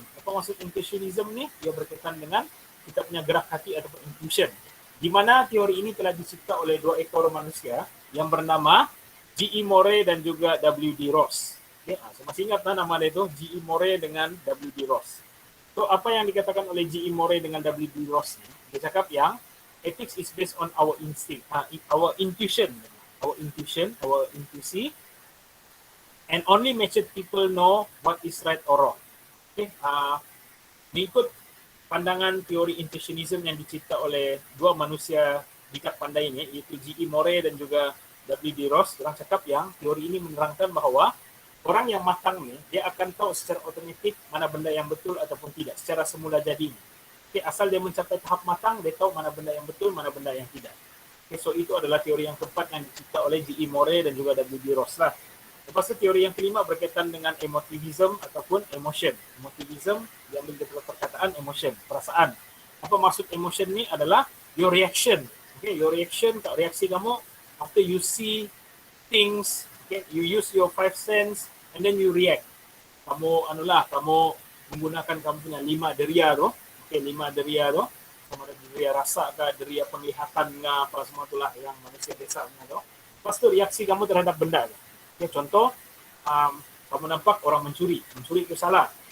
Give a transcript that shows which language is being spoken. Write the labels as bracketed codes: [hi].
[ms] Apa maksud intuitionism ni? Ia berkaitan dengan kita punya gerak hati ataupun intuition. Di mana teori ini telah dicipta oleh dua ekor manusia yang bernama G.E. Moray dan juga W.D. Ross. Okay, saya masih ingat nama dia itu, G.E. Moray dengan W.D. Ross. So, apa yang dikatakan oleh G.E. Moray dengan W.D. Ross ni? Dia cakap yang [en] ethics is based on our instinct, our intuition, our intuisi, and only matured people know what is right or wrong. [ms] Okay, mengikut pandangan teori intuitionism yang dicipta oleh dua manusia bikat pandai ini, iaitu G.E. Moray dan juga W.D. Ross, orang cakap yang teori ini menerangkan bahawa orang yang matang ni, dia akan tahu secara otomatik mana benda yang betul ataupun tidak, secara semula jadi. Okay, asal dia mencapai tahap matang, dia tahu mana benda yang betul, mana benda yang tidak. Okay, so itu adalah teori yang keempat yang dicipta oleh G.E. Moray dan juga W.D. Ross lah. Lepas itu teori yang kelima berkaitan dengan emotivism ataupun emotion. Emotivism diambil dari perkataan emotion, perasaan. Apa maksud emotion ni adalah [en] your reaction. Okay, your reaction, [ms] reaksi kamu [en] after you see things, okay, you use your five sense and then you react. [ms] Kamu menggunakan kamu punya 5 deria tu. Okay, 5 deria tu. Sama ada deria rasa ke, deria penglihatan ke, apa semua itulah yang manusia biasa punya tu. Lepas tu reaksi kamu terhadap benda tu. Okay, contoh, kamu nampak orang mencuri itu salah.